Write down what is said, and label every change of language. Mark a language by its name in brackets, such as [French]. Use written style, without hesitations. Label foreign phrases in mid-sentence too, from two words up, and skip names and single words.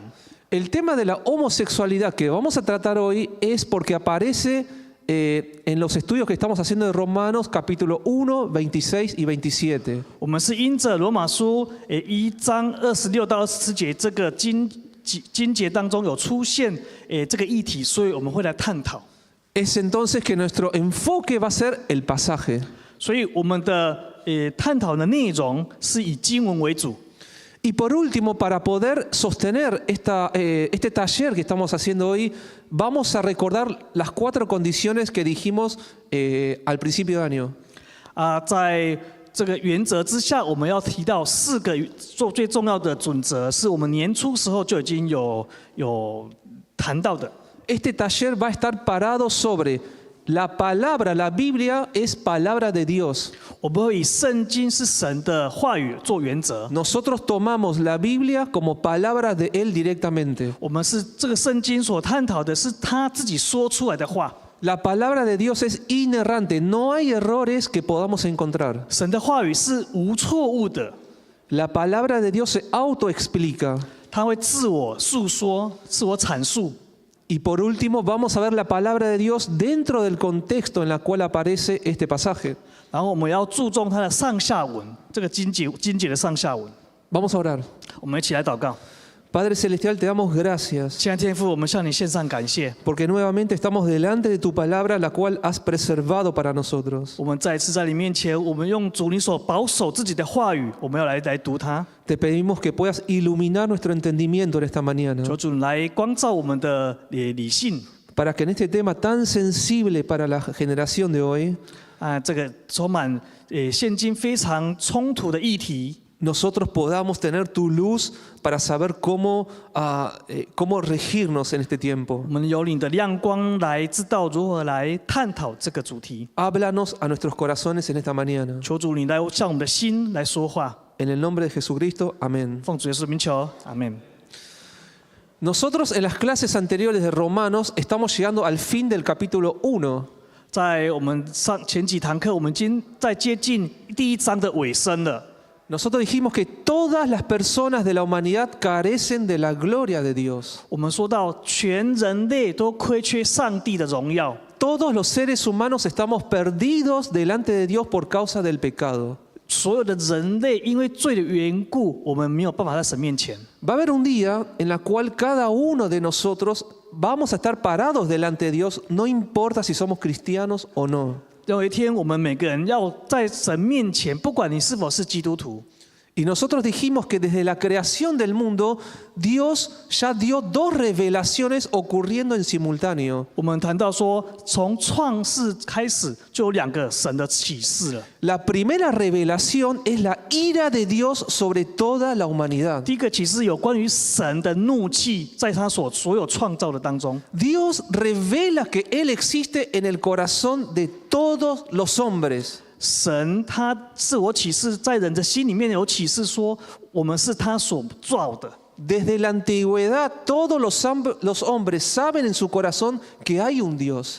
[Spanish] El tema de la homosexualidad que vamos a tratar hoy es porque aparece en los estudios que estamos haciendo de Romanos capítulo 1, 26 y 27. [Chinese] 我们是因着罗马书1章26到27节这个经节当中有出现这个议题，所以我们会来探讨。 [Spanish] Es entonces que nuestro enfoque va a ser el pasaje. [Chinese] 所以我们的探讨的内容是以经文为主。 [Spanish] Y por último, para poder sostener este taller que estamos haciendo hoy, vamos a recordar las 4 condiciones que dijimos al principio de año. [Chinese] 在这个原则之下，我们要提到4个最重要的准则，是我们年初时候就已经有谈到的。 [Spanish] Este taller va a estar parado sobre la palabra, la Biblia es palabra de Dios. [Chinese] 我们会以圣经是神的话语做原则。 [Spanish] Nosotros tomamos la Biblia como palabra de Él directamente. [Chinese] 我们是这个圣经所探讨的是他自己说出来的话。 [Spanish] La palabra de Dios es inerrante, no hay errores que podamos encontrar. [Chinese] 神的话语是无错误的， [Spanish] La palabra de Dios se autoexplica. [Chinese] 他会自我述说、自我阐述。 [Spanish] Y por último, vamos a ver la palabra de Dios dentro del contexto en el cual aparece este pasaje. [Chinese] 然后我们要注重它的上下文，这个经节的上下文。 [Spanish] Vamos a orar. [Chinese] 我们一起来祷告。 [Spanish] Padre Celestial, te damos gracias [Chinese] 亲爱的天父，我们向你献上感谢。 [Spanish] porque nuevamente estamos delante de tu palabra, la cual has preservado para nosotros. [Chinese] 我们再一次在你面前，我们用主你所保守自己的话语，我们要来读它。 [Spanish] Te pedimos que puedas iluminar nuestro entendimiento en esta mañana, [Chinese] 求主来光照我们的理性 [Spanish] para que en este tema tan sensible para la generación de hoy, [Chinese] 这个充满现今非常冲突的议题， [Spanish] nosotros podamos tener tu luz para saber cómo regirnos en este tiempo. [Chinese] 我们有你的亮光来知道如何来探讨这个主题。 [Spanish] Háblanos a nuestros corazones en esta mañana. [Chinese] 求主你来向我们的心来说话， [Spanish] En el nombre de Jesucristo, amén. [Chinese] 奉主耶稣名求，阿门。 [Spanish] Nosotros en las clases anteriores de Romanos estamos llegando al fin del capítulo 1. [Chinese] 在我们前几堂课，我们已经在接近第1章的尾声了。 [Spanish] Nosotros dijimos que todas las personas de la humanidad carecen de la gloria de Dios. [Chinese] 我们说到全人类都亏缺上帝的荣耀， [Spanish] Todos los seres humanos estamos perdidos delante de Dios por causa del pecado. [Chinese] 所有的人类因为罪的缘故，我们没有办法在神面前。 [Spanish] Va a haber un día en la cual cada uno de nosotros vamos a estar parados delante de Dios, no importa si somos cristianos o no. [Chinese] 有一天，我们每个人要在神面前，不管你是否是基督徒。 [Spanish] Y nosotros dijimos que desde la creación del mundo, Dios ya dio 2 revelaciones ocurriendo en simultáneo. [Chinese] 我们谈到说，从创世开始就有2个神的启示了。 [Spanish] La primera revelación es la ira de Dios sobre toda la humanidad. [Chinese] 第一个启示有关于神的怒气，在他所有创造的当中， [Spanish] Dios revela que Él existe en el corazón de todos los hombres. [Chinese] 神他自我启示，在人的心里面有启示说，我们是他所造的。 [Spanish] Desde la antigüedad, todos los hombres saben en su corazón que hay un Dios.